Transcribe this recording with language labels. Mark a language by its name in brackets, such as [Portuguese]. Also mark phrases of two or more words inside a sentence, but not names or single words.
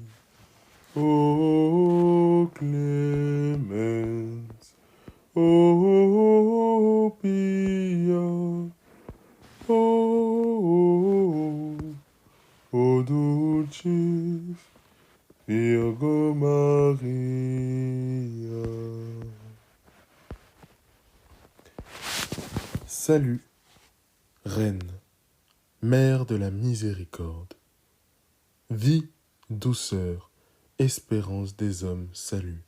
[Latin] O clemens, o pia, o dulcis Virgo Maria. [French] Salut, Reine, Mère de la miséricorde. Vie, douceur, espérance des hommes, salut.